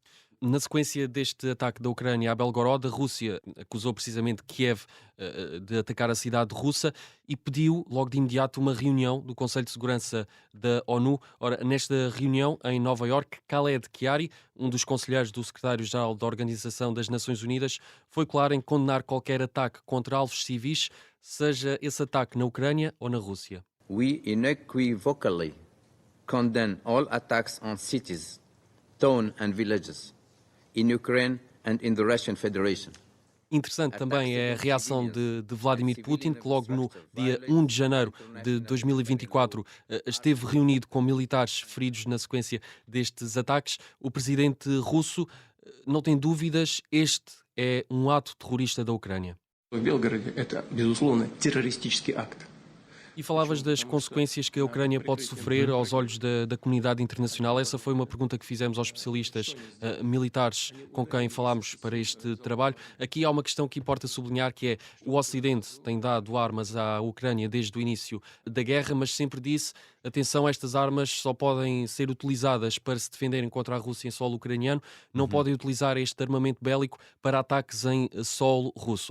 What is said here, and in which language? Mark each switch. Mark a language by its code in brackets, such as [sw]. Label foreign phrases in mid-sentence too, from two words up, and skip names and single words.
[pt] Na sequência deste ataque da Ucrânia a Belgorod, a Rússia acusou precisamente Kiev de atacar a cidade russa e pediu logo de imediato uma reunião do Conselho de Segurança da ONU. Ora, nesta reunião em Nova Iorque, Khaled Chiari, um dos conselheiros do secretário-geral da Organização das Nações Unidas, foi claro em condenar qualquer ataque contra alvos civis, seja esse ataque na Ucrânia ou na Rússia. [en] We unequivocally condemn all attacks on cities, towns and villages in Ukraine and in the Russian Federation. [pt] Interessante também é a reação de Vladimir Putin, que logo no dia 1 de janeiro de 2024 esteve reunido com militares feridos na sequência destes ataques. O presidente russo não tem dúvidas, este é um ato terrorista da Ucrânia. [ru] В Белгороде это, безусловно, террористический акт. [pt] E falavas das consequências que a Ucrânia pode sofrer aos olhos da comunidade internacional. Essa foi uma pergunta que fizemos aos especialistas militares com quem falámos para este trabalho. Aqui há uma questão que importa sublinhar, que é o Ocidente tem dado armas à Ucrânia desde o início da guerra, mas sempre disse, atenção, estas armas só podem ser utilizadas para se defenderem contra a Rússia em solo ucraniano, não podem utilizar este armamento bélico para ataques em solo russo.